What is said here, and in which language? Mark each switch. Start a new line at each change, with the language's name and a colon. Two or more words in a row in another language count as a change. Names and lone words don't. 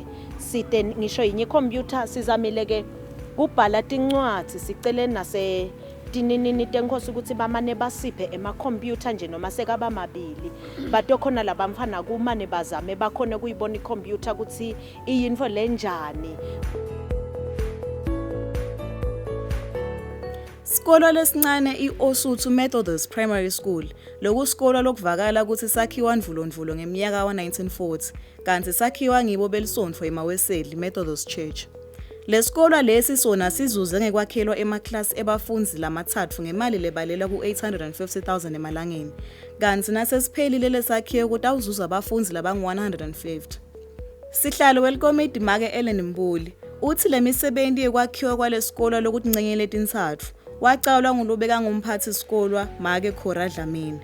Swati: Site ngisho yinye computer sizamile ke kubhala tincwadi sicele nase tinini tenkhosi ukuthi bamane basiphe ema-computer nje noma sekaba mabili batokhona labamfana kumane bazame bakhona kuyibona i-computer ukuthi iyinfo lenjani. Sikolo lesincane i-Osuthu Methodist Primary School lokusikolo lokuvakala ukuthi sakhiwa ndvulondvulo ngeminyaka wa-1940 kanti sakhiwa ngibo belisonto emaweseli Methodist Church. Lesikolo lesi sona sizuze ngekwakhelwa emaklasi ebafundzi lamathathu ngemali lebalela ku-850,000 emalangeni kanti nasesiphelile lesakhiwo kutawuzuza abafundzi labangu-150. Sihlalo welikomiti make Ellen Mbuli uthi le misebenti yekwakhiwa kwalesikolo lokuthi ncenyele tintsatfu wacalwa ngulobeka ngumphathi sikolwa Make Khora Dlamini.